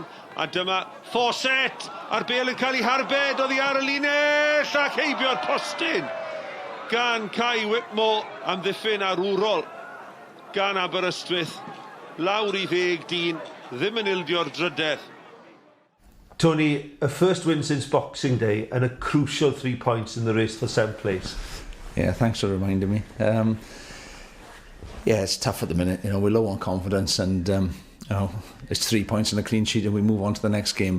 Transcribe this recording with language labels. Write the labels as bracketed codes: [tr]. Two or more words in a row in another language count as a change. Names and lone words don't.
[cy] A dyma Fawcett, a'r bêl yn cael ei harbed, oddi ar y linell ac heibio'r postyn. Gan Kai Whitmore am ddiffyn arwrol gan Aberystwyth. Lawr I 10 dyn. Ddim yn ildio'r drydedd. [en] Tony, a first win since Boxing Day and a crucial 3 points in the race for 7th place. Yeah, thanks for reminding me. Yeah, it's tough at the minute. You know, we're low on confidence, and you know, it's 3 points and a clean sheet, and we move on to the next game.